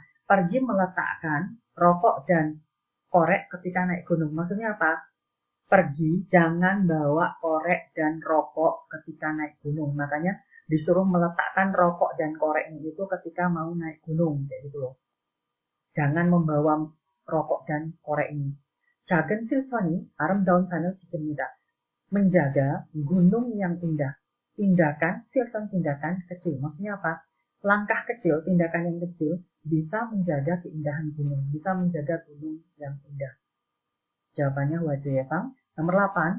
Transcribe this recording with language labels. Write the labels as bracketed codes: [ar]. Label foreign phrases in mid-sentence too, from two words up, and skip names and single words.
[id] Pergi meletakkan rokok dan korek ketika naik gunung. Maksudnya apa? Pergi, jangan bawa korek dan rokok ketika naik gunung. Makanya disuruh meletakkan rokok dan koreknya itu ketika mau naik gunung, kayak gitu loh. Jangan membawa rokok dan korek ini. [ko] 작은 실천이 아름다운 산을 지킵니다. [id] Menjaga gunung yang indah. Tindakan, 실천 tindakan kecil. Maksudnya apa? Langkah kecil, tindakan yang kecil bisa menjaga keindahan gunung, bisa menjaga gunung yang indah. Jawabannya Wajayepang. Nomor 8.